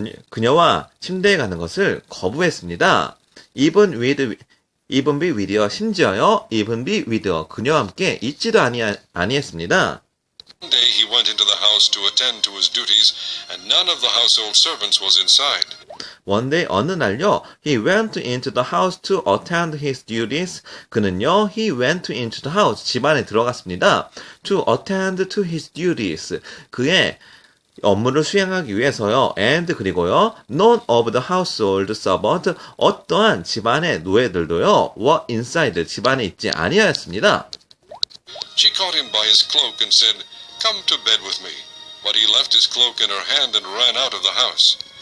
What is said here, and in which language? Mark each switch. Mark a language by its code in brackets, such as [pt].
[ko] 그녀와 침대에 가는 것을 거부했습니다. [en] even be with [ko] 요, 심지어요, even be with요, 그녀와 함께 있지도 아니했습니다. [en] One day he went into the house to attend to his duties, and none of the household servants was inside. One day, [ko] 어느 날요, [en] he went into the house to attend his duties. [ko] 그는요, [en] he went into the house, [ko] 집안에 들어갔습니다. [en] To attend to his duties. [ko] 그의 업무를 수행하기 위해서요, and 그리고요, [en] none of the household servants, [ko] 어떠한 집안의 노예들도요, [en] were inside, [ko] 집안에 있지 아니하였습니다. [en] She caught him by his cloak and said, "Come to bed with me." But he left his cloak in her hand and ran out of the house.